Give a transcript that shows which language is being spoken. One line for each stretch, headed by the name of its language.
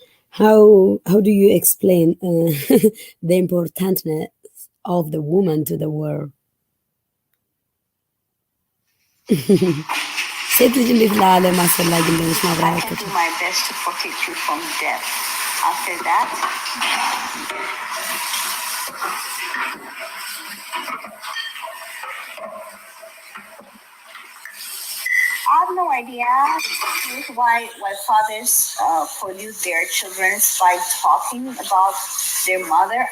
English: How do you explain the importance of the woman to the world?
Amharic: ሴት ልጅ እንዴት ለዓለም አስፈላጊ እንደሆነች ማብራራት
English: I can do my best to protect you from death. After that, I have no idea why fathers pollute their children by talking about their mother.